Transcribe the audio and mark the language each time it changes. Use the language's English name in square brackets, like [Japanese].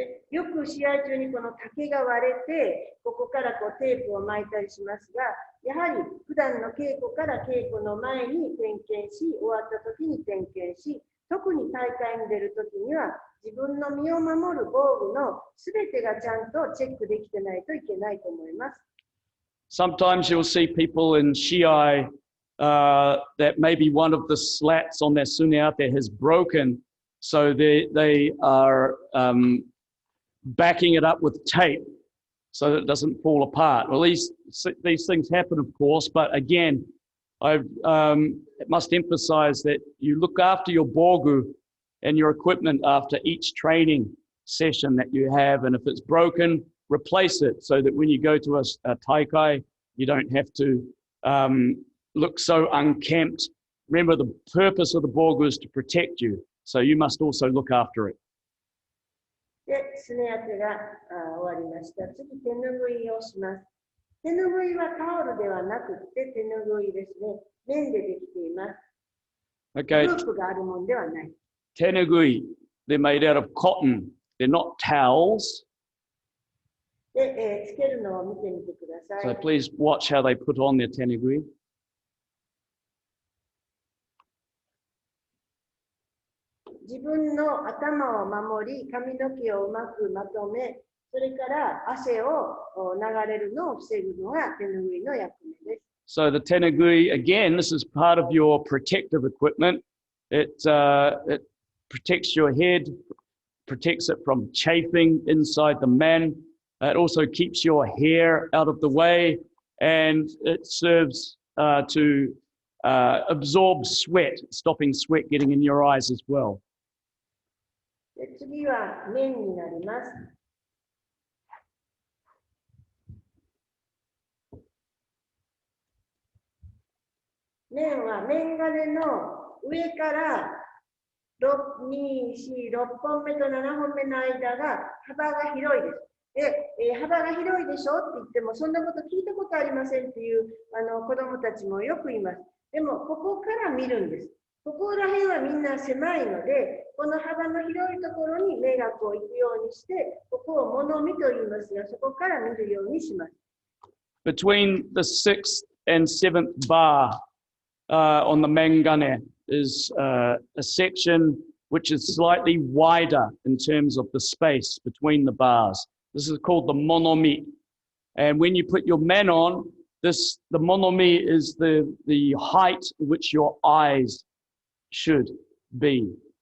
[Japanese] よく試合中にこの竹が割れて、ここからこうテープを巻いたりしますが、やはり普段の稽古から稽古の前に点検し、終わった時に点検し、特に大会に出る時には自分の身を守る防具のすべてがちゃんとチェックできてないといけないと思います。 [English] Sometimes you'll see people in shiai that maybe one of the slats on their suneate has broken, so they are backing it up with tape so that it doesn't fall apart. Well, these things happen, of course, but again, I must emphasize that you look after your borgu and your equipment after each training session that you have, and if it's broken, replace it so that when you go to a taikai, you don't have to look so unkempt. Remember, the purpose of the borgu is to protect you, so you must also look after it. [Japanese] で、すね当てが終わりました。次、手ぬぐいをします。手ぬぐいはタオルではなくて手ぬぐいですね。綿でできています。 [English] Okay. [Japanese] ループがあるものではない。 [English] Tenugui, they're made out of cotton. They're not towels. [Japanese] で、つけるのを見てみてくださ [English] So [Japanese] い。 [English] please watch how they put on their tenugui. [Japanese] 自分の頭を守り、髪の毛をうまくまとめ、それから汗を流れるのを防ぐのが手ぬぐいの役目です。 [English] So the tenugui, again, this is part of your protective equipment. It protects your head, protects it from chafing inside the man. It also keeps your hair out of the way, and it serves to absorb sweat, stopping sweat getting in your eyes as well. [Japanese] で、次は綿になります。綿は綿金の上から2、4、6本目と7本目の間が幅が広いです。で、幅が広いでしょって言っても、そんなこと聞いたことありませんっていう子どもたちもよくいます。でも、ここから見るんです。ここら辺はみんな狭いので、この幅の広いところに目がこう行くようにして、ここを物見と言いますが、そこから見るようにします。 [English] Between the 6th and 7th bar on the mangane is a section which is slightly wider in terms of the space between the bars. This is called the monomi. And when you put your man on, the monomi is the height which your eyes should be.